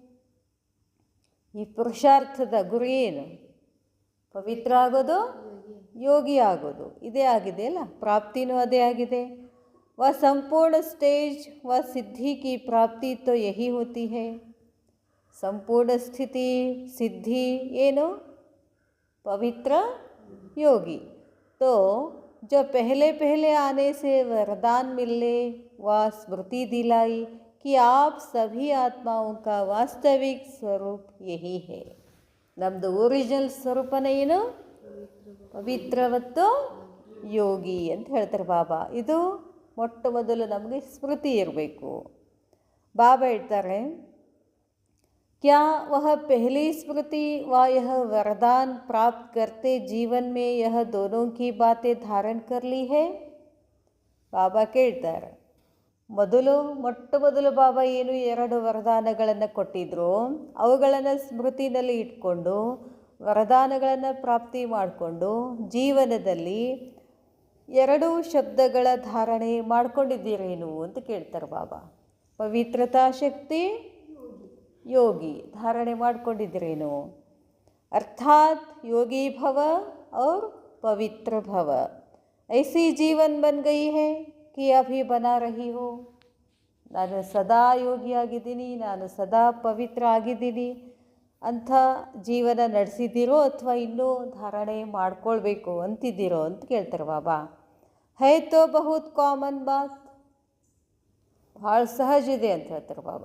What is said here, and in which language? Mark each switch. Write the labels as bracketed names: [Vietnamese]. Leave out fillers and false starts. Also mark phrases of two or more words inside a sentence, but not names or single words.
[Kannada] ಈ ಪುರುಷಾರ್ಥದ ಗುರಿ ಏನು? ಪವಿತ್ರ ಆಗೋದು, ಯೋಗಿ ಆಗೋದು. ಇದೇ ಆಗಿದೆ ಅಲ್ಲ, ಪ್ರಾಪ್ತಿನೂ ಅದೇ ಆಗಿದೆ. [Hindi] व संपूर्ण स्टेज व सिद्धि की प्राप्ति तो यही होती है. [Kannada] ಸಂಪೂರ್ಣ ಸ್ಥಿತಿ, ಸಿದ್ಧಿ ಏನು? [Hindi] पवित्र योगी. तो जो पहले आने से वरदान मिलने व स्मृति दिलाई कि आप सभी आत्माओं का वास्तविक स्वरूप यही है. [Kannada] ನಮ್ಮದು ಒರಿಜಿನಲ್ ಸ್ವರೂಪನೇ ಏನು? ಪವಿತ್ರ ಮತ್ತು ಯೋಗಿ ಅಂತ ಹೇಳ್ತಾರೆ ಬಾಬಾ. ಇದು ಮೊಟ್ಟ ಮೊದಲು ನಮಗೆ ಸ್ಮೃತಿ ಇರಬೇಕು. ಬಾಬಾ ಹೇಳ್ತಾರೆ, [Hindi] क्या वह पहली स्मृति व यह वरदान प्राप्त करते जीवन में यह दोनों की बातें धारण कर ली है? [Kannada] ಬಾಬಾ ಕೇಳ್ತಾರೆ, ಮೊಟ್ಟ ಮೊದಲು ಬಾಬಾ ಏನು 2 ವರದಾನಗಳನ್ನು ಕೊಟ್ಟಿದ್ರು, ಅವುಗಳನ್ನು ಸ್ಮೃತಿನಲ್ಲಿ ಇಟ್ಕೊಂಡು ವರದಾನಗಳನ್ನು ಪ್ರಾಪ್ತಿ ಮಾಡಿಕೊಂಡು ಜೀವನದಲ್ಲಿ 2 ಶಬ್ದಗಳ ಧಾರಣೆ ಮಾಡ್ಕೊಂಡಿದ್ದೀರೇನು ಅಂತ ಕೇಳ್ತಾರೆ ಬಾಬಾ. ಪವಿತ್ರತಾ ಶಕ್ತಿ, ಯೋಗಿ धारणे ಮಾಡ್ಕೊಂಡಿದ್ರೇನು? [Hindi] अर्थात योगी भव और पवित्र भव. ऐसी जीवन बन गई है कि अभी बना रही हो. [Kannada] ನಾನು ಸದಾ ಯೋಗಿಯಾಗಿದ್ದೀನಿ, ನಾನು ಸದಾ ಪವಿತ್ರ ಆಗಿದ್ದೀನಿ ಅಂಥ ಜೀವನ ನಡೆಸಿದ್ದೀರೋ ಅಥವಾ ಇನ್ನೂ ಧಾರಣೆ ಮಾಡ್ಕೊಳ್ಬೇಕು ಅಂತಿದ್ದೀರೋ ಅಂತ ಕೇಳ್ತಾರೆ ಬಾಬಾ. [Hindi] है तो बहुत कॉमन बात. [Kannada] ಭಾಳ ಸಹಜ ಇದೆ ಅಂತ ಹೇಳ್ತಾರೆ ಬಾಬಾ.